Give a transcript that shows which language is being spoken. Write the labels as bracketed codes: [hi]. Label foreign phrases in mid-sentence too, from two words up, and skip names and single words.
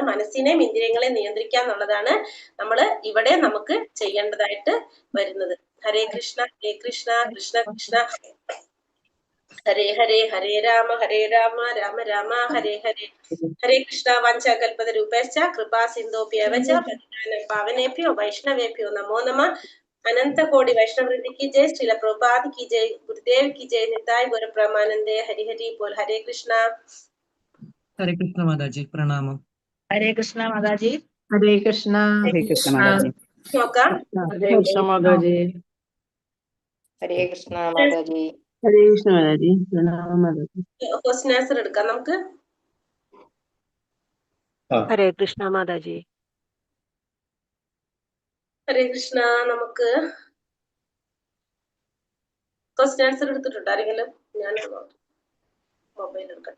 [ml] മനസ്സിനെയും ഇന്ദ്രിയങ്ങളെ നിയന്ത്രിക്കുക എന്നുള്ളതാണ് നമ്മൾ ഇവിടെ നമുക്ക് ചെയ്യേണ്ടതായിട്ട് വരുന്നത്. [sa] हरे कृष्ण हरे कृष्ण कृष्ण कृष्ण हरे हरे, हरे राम राम राम हरे हरे, ഹരേ രാമ രാമ രാമ ഹരേ ഹരേ. हरे कृष्ण. वाञ्छाकल्पतरुभ्यश्च कृपासिन्धुभ्य एव च पतितानां पावनेभ्यो वैष्णवेभ्यो नमो नमः. [hi] अनंत कोटि वैष्णव वृंद की जय, श्रील प्रभुपाद की जय, गुरुदेव की जय, निताय गौर ब्रह्मानंदे, हरि हरि बोल. हरे कृष्णा. हरे कृष्ण माताजी, प्रणाम. हरे कृष्ण माताजी. हरे कृष्ण. [ml] ഹരേ കൃഷ്ണ മാതാജി. നോക്കാം. [hi] हरे कृष्ण माताजी. हरे कृष्ण माताजी. हरे कृष्ण माताजी, प्रणाम माताजी. [en] question answer [ml] എടുക്കാം നമുക്ക്. ഹരേ കൃഷ്ണ മാതാജി. ഹരേ കൃഷ്ണ. നമുക്ക് [en] question answer [ml] എടുത്തിട്ടുണ്ടോ ആരെങ്കിലും? ഞാൻ മൊബൈൽ എടുക്കട്ടെ.